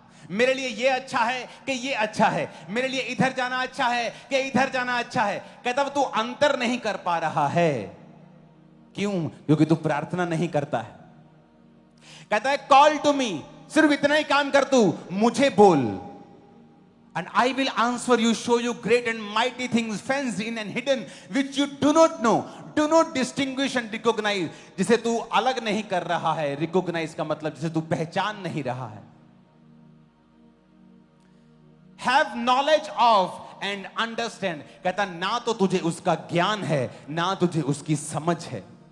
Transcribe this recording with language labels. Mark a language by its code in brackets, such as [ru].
[hi] मेरे लिए ये अच्छा है कि ये अच्छा है, मेरे लिए इधर जाना अच्छा है कि इधर जाना अच्छा है। कहता है तू अंतर नहीं कर पा रहा है। क्यों? क्योंकि तू प्रार्थना नहीं करता है। कहता है कॉल टू मी, सिर्फ इतना ही काम कर, तू मुझे बोल। [en] And I will answer you, show you great and mighty things fenced in and hidden which you do not know. Do not distinguish and recognize, [hi] जिसे तू अलग नहीं कर रहा है। Recognize का मतलब जिसे तू पहचान नहीं रहा है। [en] Have knowledge of and understand, [hi] कहता ना तो तुझे उसका ज्ञान है ना तुझे उसकी समझ है।